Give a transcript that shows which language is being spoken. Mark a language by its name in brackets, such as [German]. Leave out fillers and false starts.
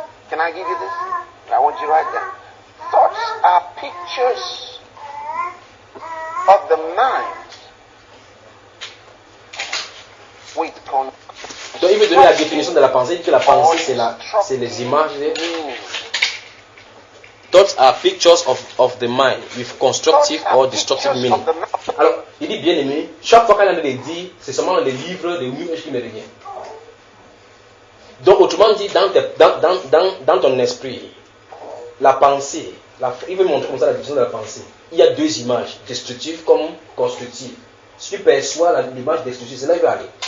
[English] Can I give you this? I want you to write that. Thoughts are pictures of the mind with [French] Donc il veut donner la définition de la pensée. Il dit que la pensée c'est les images. [English] Thoughts are pictures of the mind with constructive or destructive meaning. [French] Alors, il dit bien aimé, chaque fois qu'elle a dit, c'est seulement les livres de New Age qui me reviennent. Donc autrement dit, dans ton esprit, la pensée, il veut montrer comme ça la définition de la pensée. Il y a deux images, destructives comme constructives. Si tu perçois l'image destructive, c'est là qu'il va aller.